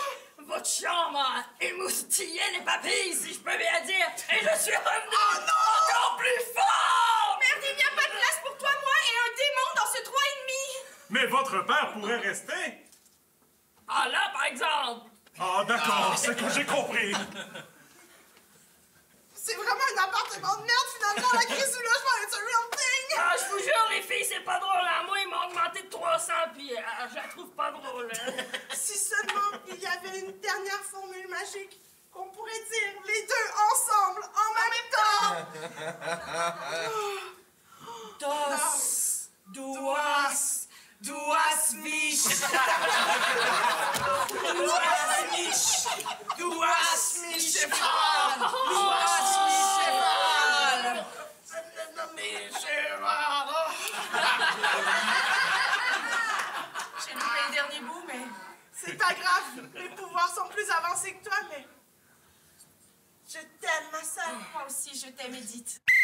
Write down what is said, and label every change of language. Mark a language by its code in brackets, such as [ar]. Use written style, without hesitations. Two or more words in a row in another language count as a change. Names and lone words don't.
[fr] Votre chambre émoustillé les papilles, si je peux bien dire, et je suis revenu encore plus fort! Merde, il n'y a pas de place pour toi, moi et un démon dans ce 3,5. Mais votre père pourrait rester? Ah là, par exemple! Ah d'accord, c'est que j'ai compris. C'est vraiment un appartement de merde, finalement, la crise du logement, [en] it's a real thing! [fr] Ah, je vous jure, les filles, c'est pas drôle, hein? Moi, ils m'ont augmenté de 300 pieds. Je la trouve pas drôle, hein? Si seulement il y avait une dernière formule magique, qu'on pourrait dire les deux ensemble, en même temps! Das, duas, duas mich. Duas mich. Duas mich. Duas J'ai loupé le dernier bout, mais... C'est pas grave, mes pouvoirs sont plus avancés que toi, mais... Je t'aime, ma sœur. Moi aussi, je t'aime, Edith.